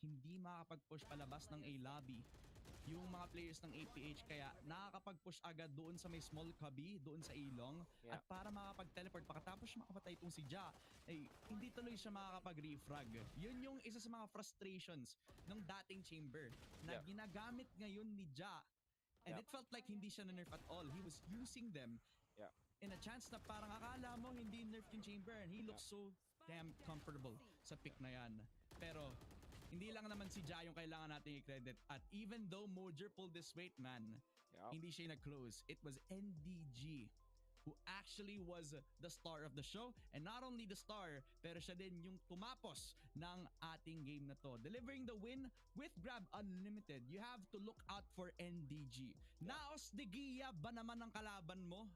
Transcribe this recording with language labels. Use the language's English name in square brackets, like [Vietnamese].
[Filipino] Hindi makakapag-push palabas ng A-lobby yung mga players ng APH, kaya nakakapag-push agad doon sa may small cubby, doon sa A-Long, at para makakapag-teleport pakatapos makapatay itong si Ja, ay hindi tuloy siya makakapag-refrag. Yun yung isa sa mga frustrations ng dating Chamber na ginagamit ngayon ni Ja. [English] And it felt like [Filipino] hindi siya na-nerf [English] at all. He was using them in a chance na [Filipino] parang akala mo hindi [English] nerf yung Chamber, and he looks so damn comfortable sa pick na yan. [Filipino] Pero hindi lang naman si Ja yung kailangan nating i-credit, at [English] even though Mojer pulled this weight, man, [Filipino] hindi siya nag-close. [English] It was NDG who actually was the star of the show, and not only the star, [Filipino] pero siya din yung tumapos ng ating game na to, [English] delivering the win with Grab Unlimited. You have to look out for NDG. [Filipino] Naos de Gia ba naman ang kalaban mo?